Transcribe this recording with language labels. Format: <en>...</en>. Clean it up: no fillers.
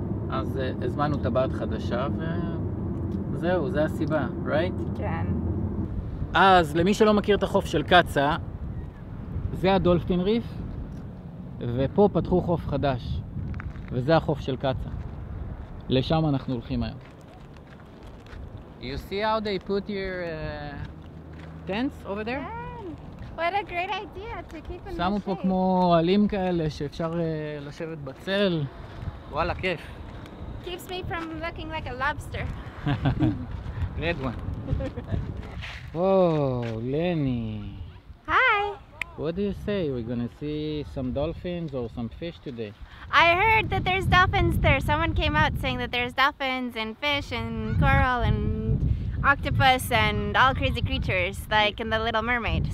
<he>אז הזמנו טבעת חדשה, וזהו, זה הסיבה, right? כן. אז למי שלא מכיר את החוף של קצה, זה הדולפין ריף, ופה פתחו חוף חדש, וזה החוף של קצה. לשם אנחנו הולכים היום.</he> <en>You see how they put your tents over there? What a great idea to keep in the</en> <he>שמו פה כמו עלים כאלה שאפשר לשבת בצל. וואלה, כיף.</he> <en>Keeps me from looking like a lobster. Red one. Whoa, Lenny. Hi. What do you say? We're gonna see some dolphins or some fish today? I heard that there's dolphins there. Someone came out saying that there's dolphins and fish and coral and octopus and all crazy creatures like in The Little Mermaid.</en>